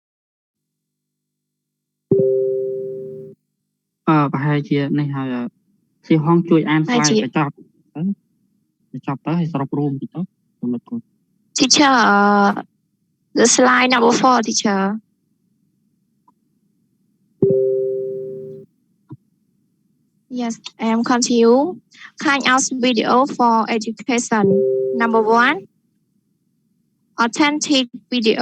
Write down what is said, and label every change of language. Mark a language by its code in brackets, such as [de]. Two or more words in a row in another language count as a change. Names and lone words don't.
[km] ប្រហែលជានេះហើយស៊ីហងជួយអាន Mai slide chị. បញ្ចប់ទៅឲ្យសរុបរួមតិចទៅចំណុចគាត់ [en] Teacher, the slide number 4, teacher. Yes, continue. Kind out video for education. Number 1, authentic video.